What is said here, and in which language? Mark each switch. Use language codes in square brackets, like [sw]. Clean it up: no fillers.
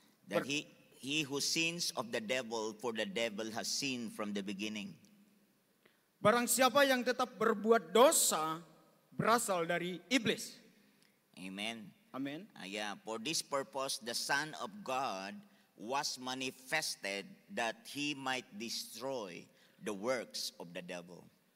[en] that he who sins of the devil, for the devil has sinned from the beginning. [id] barang siapa yang tetap berbuat dosa berasal dari iblis. Amen. Amin. [en] Yeah, for this purpose the Son of God was manifested that he might destroy the works of the devil.